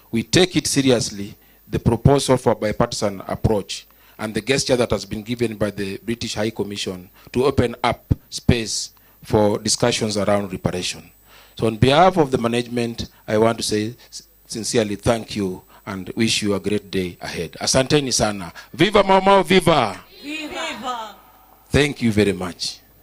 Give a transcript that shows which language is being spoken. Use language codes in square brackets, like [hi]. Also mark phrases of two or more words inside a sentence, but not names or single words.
[en] We take it seriously, the proposal for a bipartisan approach, and the gesture that has been given by the British High Commission to open up space for discussions around reparation. So on behalf of the management, I want to say sincerely thank you and wish you a great day ahead. [sw] Asanteni sana. Viva Mama, viva! Viva! [en] Thank you very much.